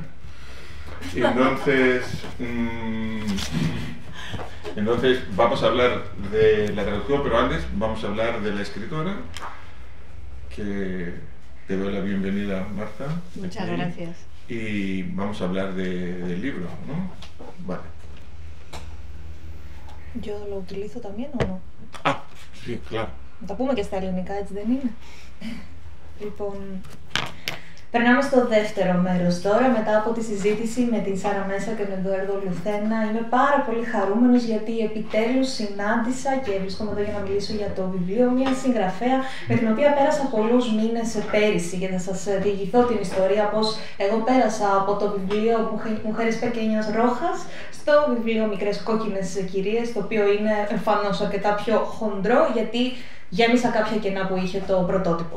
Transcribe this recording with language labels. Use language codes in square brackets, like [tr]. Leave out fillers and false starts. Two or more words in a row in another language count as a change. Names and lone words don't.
[es] Y entonces vamos a hablar de la traducción, pero antes vamos a hablar de la escritora, que te doy la bienvenida, Marta. Muchas gracias. Y vamos a hablar del libro, ¿no? Vale. ¿Yo lo utilizo también o no? Ah, sí, claro. [el] Να τα πούμε και στα ελληνικά, έτσι δεν είναι? Λοιπόν, περνάμε στο δεύτερο μέρος τώρα, μετά από τη συζήτηση με την Σάρα Μέσα και τον Εδουάρδο Λουθένα. Είμαι πάρα πολύ χαρούμενος γιατί επιτέλους συνάντησα και βρίσκομαι εδώ για να μιλήσω για το βιβλίο, μια συγγραφέα με την οποία πέρασα πολλούς μήνες πέρυσι, και θα σας διηγηθώ την ιστορία πώς εγώ πέρασα από το βιβλίο Mujeres Pequeñas Rojas στο βιβλίο Μικρές Κόκκινες Κυρίες, το οποίο είναι εμφανώς αρκετά πιο χοντρό, γιατί γέμισα κάποια κενά που είχε το πρωτότυπο.